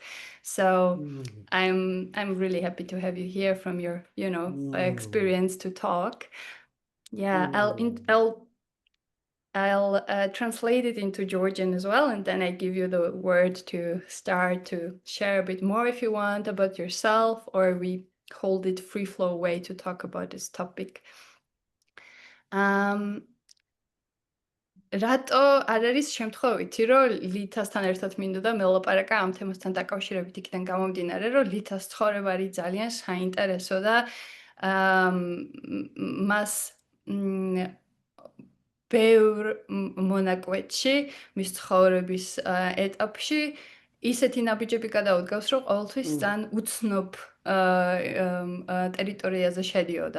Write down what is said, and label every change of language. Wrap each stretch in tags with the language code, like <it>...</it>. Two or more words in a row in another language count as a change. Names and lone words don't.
<en>So I'm really happy to have you here from your experience to talk. Yeah, I'll translate it into Georgian as well, and then I give you the word to start to share a bit more if you want about yourself, or we hold it free flow way to talk about this topic.</en> <ka>რატო არ არის შემთხვევითი, რომ ლითასთან ერთად მინდოდა მელაპარაკა ამ თემასთან დაკავშირებით იქიდან გამომდინარე, რომ ლითას ცხოვრება არის ძალიან საინტერესო და მას ბევრ მონაკვეთში მის ცხოვრების ეტაპში ისეთი ნაბიჯები გადაუდგავს, რომ ყოველთვის ძალიან უცნობ ტერიტორიაზე შედიოდა.</ka>